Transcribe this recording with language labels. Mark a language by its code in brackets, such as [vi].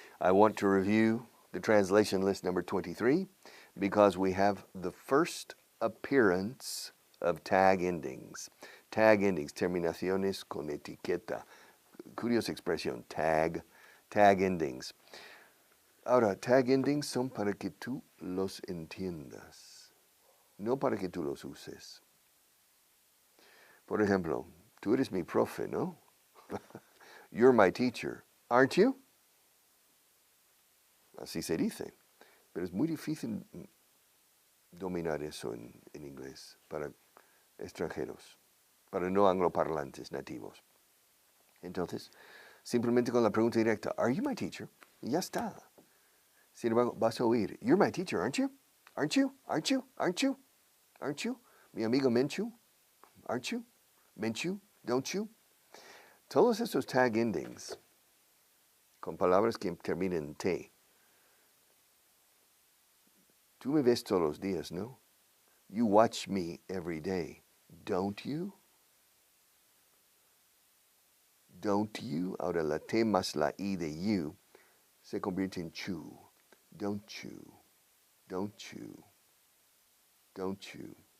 [en] I want to review the translation list number 23 because we have the first appearance of tag endings. [es] Tag endings, terminaciones con etiqueta. Curiosa expresión, tag endings. Ahora, tag endings son para que tú los entiendas, no para que tú los uses. Por ejemplo, tú eres mi profe, ¿no? [en] You're my teacher, aren't you? [es] Así se dice. Pero es muy difícil dominar eso en inglés para extranjeros, para no angloparlantes nativos. Entonces, simplemente con la pregunta directa, [en] ¿Are you my teacher? [es] Y ya está. Sin embargo, vas a oír, [en] You're my teacher, aren't you? Aren't you? [es] Aren't you? Aren't you? Aren't you? Mi amigo [en] Menchu, aren't you? Menchu, don't you? [es] Todos esos tag endings con palabras que terminan en T. Tú me ves todos los días, ¿no? [en] You watch me every day, don't you? Don't you? [es] Ahora la T más la I de you se convierte en chu. [en] Don't you? Don't you? Don't you?